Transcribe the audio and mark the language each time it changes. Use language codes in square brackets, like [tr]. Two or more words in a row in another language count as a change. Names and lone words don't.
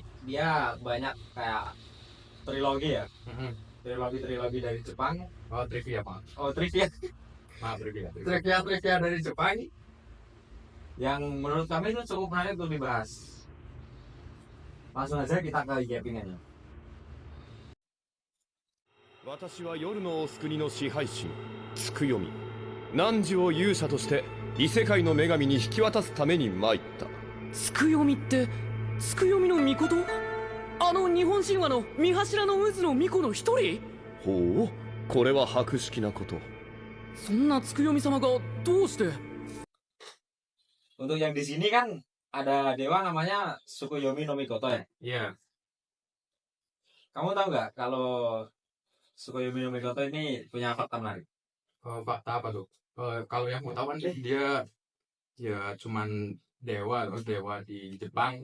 [id] Dia banyak kayak trilogi ya, trilogi dari Jepang. Oh, trivia Pak. Oh, trivia trivia dari Jepang yang menurut kami itu cukup menarik untuk dibahas. Langsung aja kita ke yappingannya. [ja] 私は夜のお国の支配神つくよみ汝を勇者として異世界の女神に引き渡すために参った。つくよみってつくよみの御事？あの日本神話の三柱の渦の巫女の一人？ほう、これは博識なこと。そんなつくよみ様がどうして？ [id] Untuk yang di sini kan ada dewa namanya Tsukuyomi no Mikoto ya. Iya. Kamu tahu nggak kalau Tsukuyomi no Mikoto ini punya fakta menarik? Fakta apa tuh? Kalau yang mau tahu kan dia ya cuman dewa di Jepang.